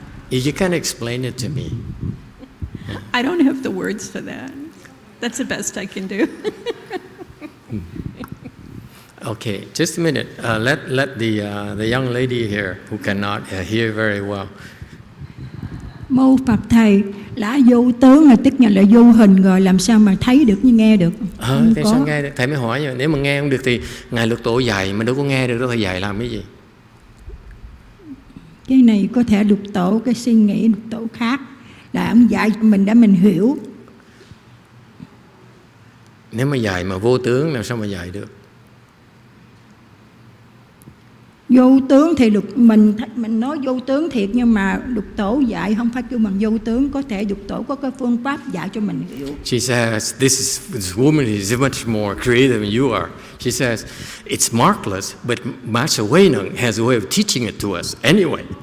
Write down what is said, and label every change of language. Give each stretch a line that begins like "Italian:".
English: You can explain it to me. I don't have the words for that. That's the best I can do. Okay, just a minute. Let the young lady here who cannot hear very well.
Vietnamese: Mô Phật Thầy, là vô tướng là tức là vô hình rồi, làm sao mà thấy được như nghe được? Thế sao nghe được? Thầy mới hỏi vậy. Nếu mà nghe không được thì Ngài Lục Tổ dạy mà đâu có nghe được đâu, Thầy dạy làm cái gì? Cái này có thể Lục Tổ cái suy nghĩ Lục Tổ khác, là ông dạy cho mình để mình hiểu. Nếu mà dạy mà vô tướng làm sao mà dạy được? Vô tướng thì mình nói vô tướng thiệt, nhưng mà Lục Tổ dạy không phải kêu bằng vô tướng, có thể Lục Tổ có cái phương pháp dạy cho mình hiểu.
English: She says, this woman is much more creative than you are. She says, it's markless, but Master Wei Neng has a way of teaching it to us anyway.